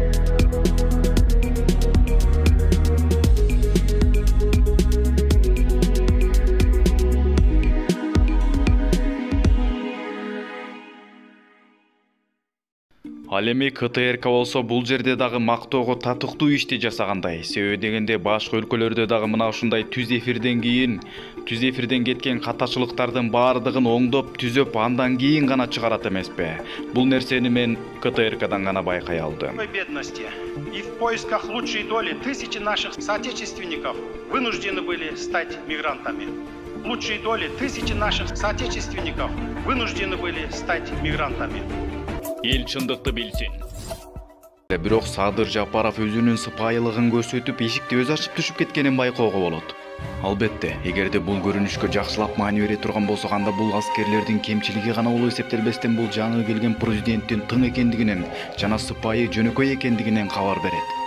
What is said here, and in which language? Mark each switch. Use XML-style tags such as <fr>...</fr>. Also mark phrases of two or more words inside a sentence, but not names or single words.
<ky>Ал эми КТРК болсо бул жерде дагы мактоого татыктуу ишти жасагандай. Себеби дегенде башка өлкөлөрдө дагы мына ушундай түз эфирден кеткен катачылыктардын баардыгын оңдоп, түзөп, андан кийин гана чыгарат эмеспи. Бул нерсени мен КТРКдан гана байкай алдым.</ky> <ru>Бедности и в поисках лучшей доли тысячи наших соотечественников вынуждены были стать мигрантами. лучшей доли тысячи наших соотечественников вынуждены были стать мигрантами.</ru> <ky>Эл чындыкты билсин. Бирок Садыр Жапаров өзүнүн сыпайылыгын көрсөтүп, эшикти өзү ачып түшүп кеткенин байкоого болот. Албетте, эгерде бул көрүнүшкө жакшылап маани бере турган болсок, анда бул аскерлердин кемчилиги гана болуп эсептелбестен бул жаңы келген президенттин тың экендигинен жана сыпайы жөнөкөй экендигинен кабар берет.</ky>